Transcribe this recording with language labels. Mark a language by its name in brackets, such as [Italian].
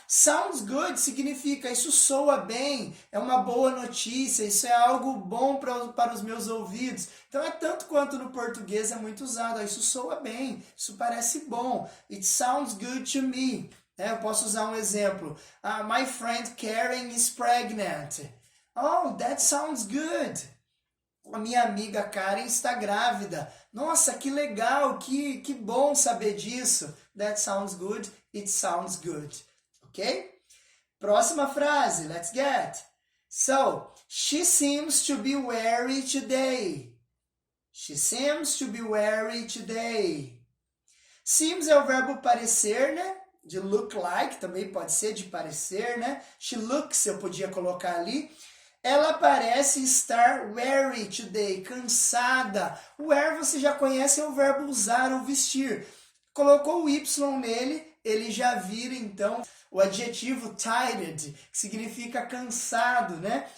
[Portuguese] Sounds good significa isso soa bem, é uma boa notícia, isso é algo bom para os meus ouvidos. Então é tanto quanto no português é muito usado. Isso soa bem, isso parece bom. [English] It sounds good to me. [Portuguese] Eu posso usar um exemplo. [English] My friend Karen is pregnant. Oh, that sounds good. [Portuguese] A minha amiga Karen está grávida. Nossa, que legal, que bom saber disso. [English] That sounds good, it sounds good. Ok? [Portuguese] Próxima frase, [English] let's get. So, she seems to be weary today. She seems to be weary today. [Portuguese] Seems é o verbo parecer, né? De look like, também pode ser de parecer, né? [English] She looks, [Portuguese] eu podia colocar ali. Ela parece estar weary today, cansada. Wear você já conhece, é o verbo usar ou vestir. Colocou o Y nele, ele já vira então o adjetivo tired, que significa cansado, né?